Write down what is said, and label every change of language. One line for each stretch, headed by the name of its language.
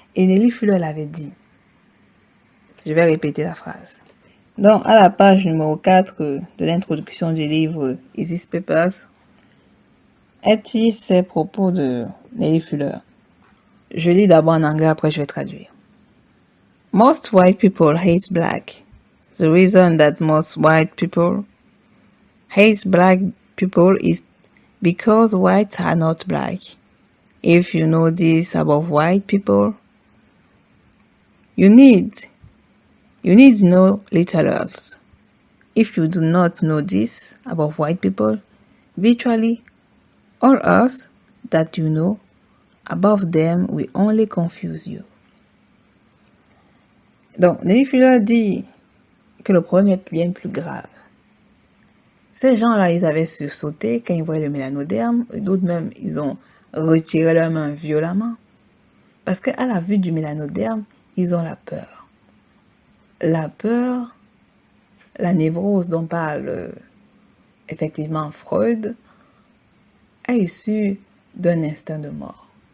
French: Et Nelly Fuller l'avait dit. Je vais répéter la phrase. Donc, à la page numéro 4 de l'introduction du livre Isis Papers, elle dit ces propos de Nelly Fuller. Je lis d'abord en anglais, après je vais traduire.
English: Most white people hate black. The reason that most white people hate black people is because whites are not black. If you know this about white people, you need no literals. If you do not know this about white people, virtually all else that you know about them will only confuse you.
French: Donc, Nelly Fuller dit que le problème est bien plus grave. Ces gens-là, ils avaient sursauté quand ils voyaient le mélanoderme, et d'autres même, ils ont retiré leurs mains violemment. Parce qu'à la vue du mélanoderme, ils ont la peur. La peur, la névrose dont parle effectivement Freud, est issue d'un instinct de mort.